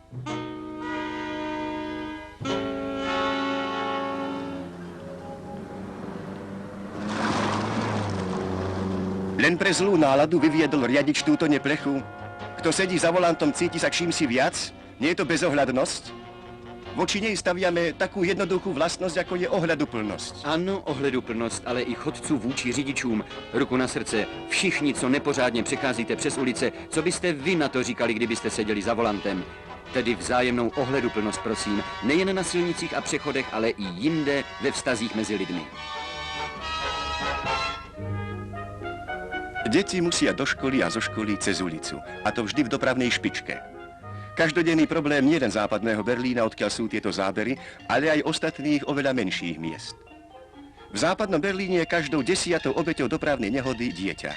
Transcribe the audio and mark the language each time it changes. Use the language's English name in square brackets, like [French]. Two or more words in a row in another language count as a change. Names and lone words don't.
[Slovak] Len pre zlú náladu vyviedol riadič túto neplechu. Kto sedí za volantom, cíti sa čímsi viac? Nie je to bezohľadnosť? Voči nej staviame takú jednoduchú vlastnosť, ako je ohľaduplnosť. [Czech] Ano, ohleduplnost, ale i chodců vůči řidičům. Ruku na srdce, všichni, co nepořádně přecházíte přes ulice, co byste vy na to říkali, kdybyste seděli za volantem? Tedy vzájemnou ohleduplnost, prosím, nejen na silnicích a přechodech, ale i jinde ve vztazích mezi lidmi. [Slovak] Deti musia do školy a zo školy cez ulicu. A to vždy v dopravnej špičke. Každodenný problém nielen západného Berlína, odkiaľ sú tieto zábery, ale aj ostatných oveľa menších miest. V západnom Berlíne je každou 10. obeťou dopravnej nehody dieťa.